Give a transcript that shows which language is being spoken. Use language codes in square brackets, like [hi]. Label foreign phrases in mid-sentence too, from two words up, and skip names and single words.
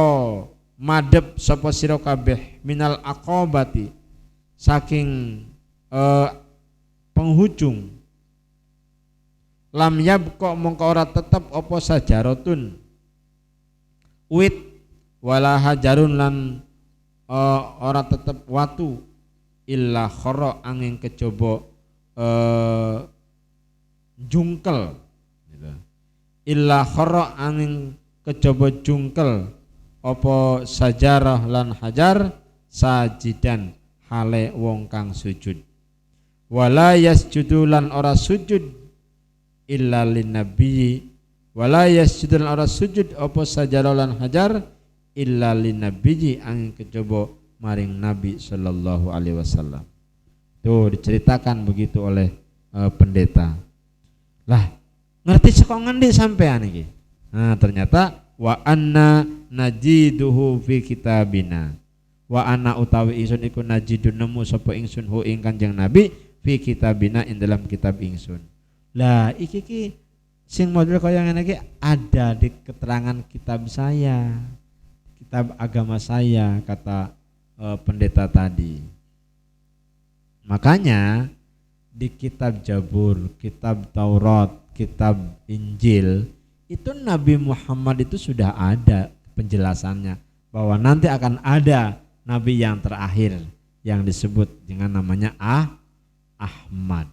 [jv] madhep sapa sira kabeh [ar] من العقبة [jv] saking penghujung [ar] لم يبق [jv] mongko ora tetep apa sajaratun wit [ar] ولا حجر [jv] lan ora tetep watu [ar] إلا خر [jv] angin kejaba jungkel gitu. [ar] إلا خر [jv] angin kejaba jungkel apa sajarah lan hajar sajidan hale wong kang sujud [ar] ولا يسجد [jv] lan ora sujud [ar] إلا للنبي ولا يسجد [jv] ora sujud apa sajarah lan hajar [ar] إلا للنبي [jv] angin kejaba maring Nabi [ar] صلى الله عليه وسلم. [id] Tuh diceritakan begitu oleh pendeta. [jv] Lah, ngerti saka ngendi sampean iki? [id] Nah, ternyata [ar] وإنا نجده في كتابنا. وإنا [jv] utawi ingsun iku najidun nemu sapa ingsun hu ing Kanjeng Nabi [ar] في كتابنا [jv] ing dalam kitab ingsun. Lah iki ki sing model kaya ngene iki [id] ada di keterangan kitab saya. Kitab agama saya kata pendeta tadi. Makanya di kitab Jabur, kitab Taurat, kitab Injil itu Nabi Muhammad itu sudah ada penjelasannya bahwa nanti akan ada Nabi yang terakhir yang disebut dengan namanya Ahmad.